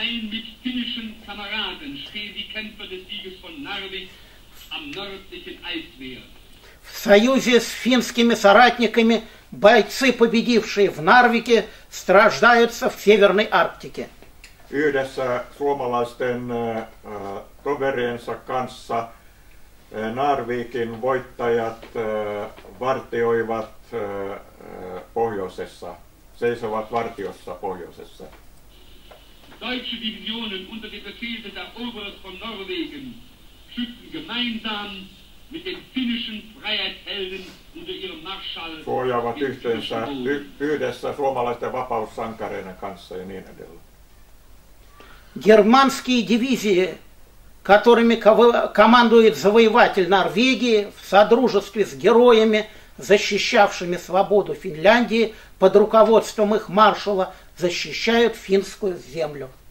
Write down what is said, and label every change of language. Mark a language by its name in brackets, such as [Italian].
[German] Mit finnischen Kameraden stehen die Kämpfer des Sieges von Narvik am nördlichen Eismeer. [Russian] В союзе с финскими соратниками бойцы, победившие в Нарвике, страждаются в Северной Арктике. [Finnish] Yhdessä suomalaisten toveriensa kanssa Narvikin voittajat vartioivat pohjoisessa, seisovat vartiossa pohjoisessa. [German] Deutsche Divisionen unter dem Befehl des Eroberers von Norwegen schützen gemeinsam mit den finnischen Freiheitshelden unter ihrem Marschall. [Finnish] Suojaavat yhteensä yhdessä suomalaisten vapaussankareiden kanssa ja niin edelleen. [Russian] Германские дивизии, которыми командует завоеватель Норвегии в содружестве с героями, защищавшими свободу Финляндии, под руководством их маршала, защищают финскую землю.